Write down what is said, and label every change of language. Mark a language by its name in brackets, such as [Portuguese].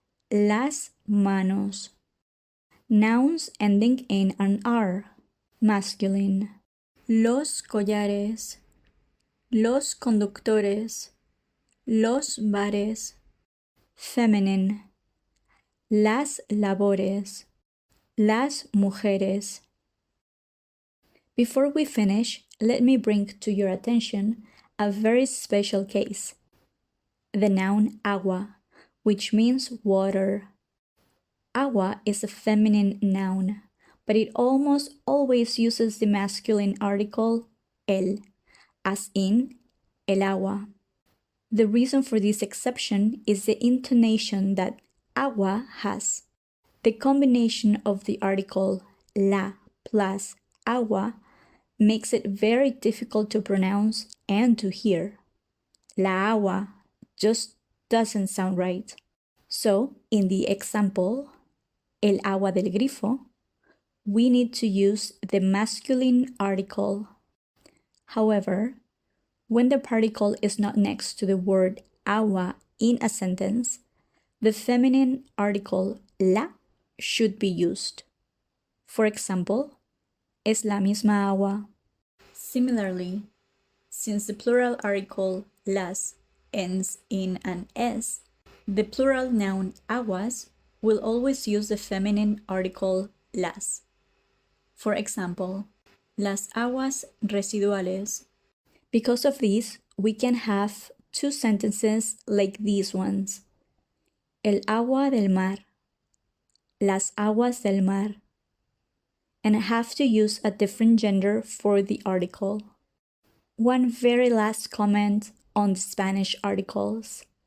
[Spanish] Las manos. [English] Nouns ending in an R. masculine. [Spanish] Los collares, los conductores, los bares. [English] Feminine. [Spanish] Las labores, las mujeres. [English] Before we finish, let me bring to your attention a very special case. The noun agua, which means water. Agua is a feminine noun, but it almost always uses the masculine article el, as in [Spanish] el agua. [English] The reason for this exception is the intonation that agua has. The combination of the article la plus agua makes it very difficult to pronounce and to hear. [Spanish] La agua [English] just doesn't sound right. So, in the example, [Spanish] el agua del grifo, [English] we need to use the masculine article. However, when the particle is not next to the word agua in a sentence, the feminine article la should be used. For example, [Spanish] es la misma agua. [English] Similarly, since the plural article las ends in an s, the plural noun aguas will always use the feminine article las. For example, [Spanish] las aguas residuales. [English] Because of this, we can have two sentences like these ones. [Spanish] El agua del mar, [English] las aguas del mar, and have to use a different gender for the article. One very last comment on the Spanish articles.